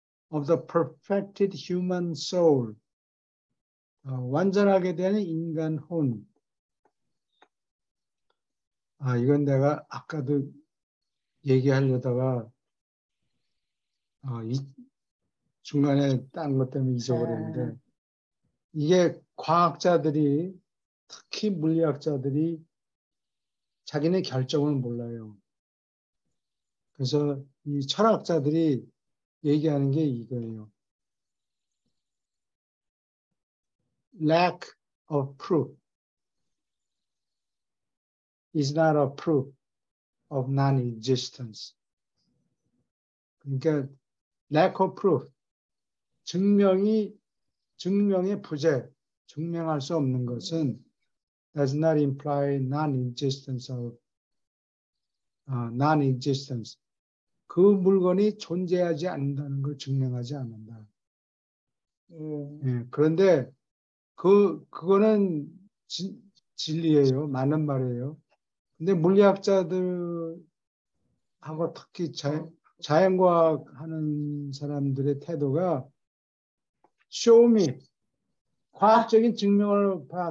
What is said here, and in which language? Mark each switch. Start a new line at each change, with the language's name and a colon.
English: Of the perfected human soul
Korean: 완전하게 되는 인간 혼. 이건 내가 아까도 얘기하려다가 중간에 딴 것 때문에 잊어버렸는데 이게 과학자들이 특히 물리학자들이 자기네 결정을 몰라요. 그래서 이 철학자들이 얘기하는 게 이거예요.
English: Lack of proof is not a proof of non-existence.
Korean: 그러니까
English: lack of proof,
Korean: 증명의 부재, 증명할 수 없는 것은
English: does not imply non-existence of non-existence.
Korean: 그 물건이 존재하지 않는다는 걸 증명하지 않는다. 예, 그런데 그거는 진리예요. 맞는 말이에요. 근데 물리학자들하고 특히 자연과학 하는 사람들의 태도가
English: show me,
Korean: 과학적인 증명을 봐.